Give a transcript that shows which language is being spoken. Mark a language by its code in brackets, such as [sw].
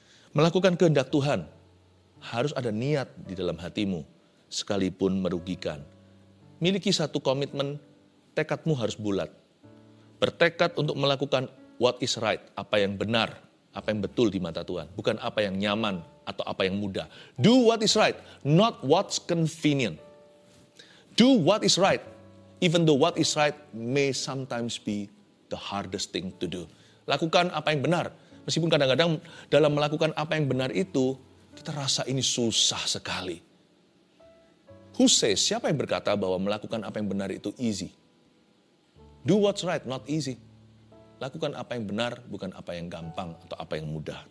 [id] Melakukan kehendak Tuhan, harus ada niat di dalam hatimu, sekalipun merugikan. Miliki satu komitmen, tekadmu harus bulat. Bertekad untuk melakukan [en] what is right, [id] apa yang benar, apa yang betul di mata Tuhan. Bukan apa yang nyaman atau apa yang mudah. [en] Do what is right, not what's convenient. Do what is right, even though what is right may sometimes be the hardest thing to do. [id] Lakukan apa yang benar, Meskipun kadang-kadang dalam melakukan apa yang benar itu, kita rasa ini susah sekali. [en] Who says, [id] siapa yang berkata bahwa melakukan apa yang benar itu [en] easy? Do what's right, not easy. [id] Lakukan apa yang benar, bukan apa yang gampang atau apa yang mudah.